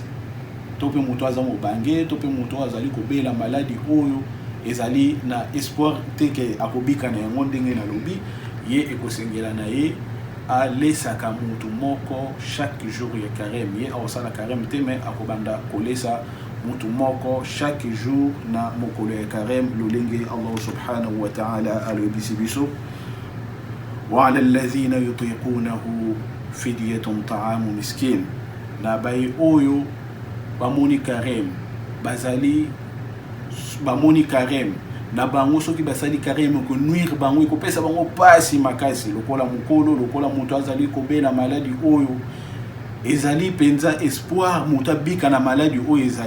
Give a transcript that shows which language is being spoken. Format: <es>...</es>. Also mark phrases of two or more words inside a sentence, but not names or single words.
<ln>to pe mutu aza mobange to pe mutu azali kobela maladi oyo ezali na espoir te ke akobika na yango ndenge na lobi ye ekosengela na ye alesaka mutu moko</ln> <fr>chaque jour</fr> <ln>ya carême ye aosala carême te me akobanda kolesa mutu moko</ln> <fr>chaque jour</fr> <ln>na mokolo ya carême lolenge</ln> <ar>الله سبحانه وتعالى</ar> <ln>alobisi biso</ln> <ar>وعلى الذين يطيقونه فدية طعام مسكين</ar> <ln>na baye oyo bamoni carême bazali bamoni carême na bango soki basali carême ko nuire bango ekopesa bango pasi makasi lokola mukolo lokola mutu azali kobela maladi oyo ezali penza espoir mutu abika na maladi oyo</ln>